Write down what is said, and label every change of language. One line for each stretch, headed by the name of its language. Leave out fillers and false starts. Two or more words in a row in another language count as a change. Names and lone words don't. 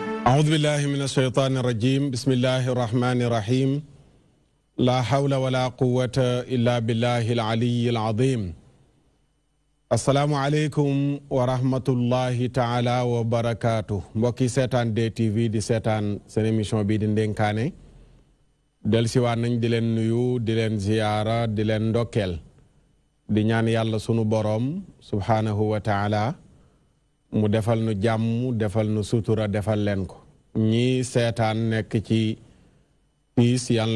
Arabic: أعوذ بالله من الشيطان الرجيم بسم الله الرحمن الرحيم لا حول ولا قوة إلا بالله العلي العظيم السلام عليكم ورحمة الله تعالى وبركاته
Wolof: mbokki seetaan DTV di seetaan seen émission bi di Ndenkaane dellusiwaat nañ di leen nuyu di leen ziyaara di leen ndokkeel di ñaan yàlla sunu boroom
Arabic: سبحانه وتعالى
Wolof: mu defal nu jàmm defal nu sutura defal leen ko ñi seetaan nekk ci piis yàlla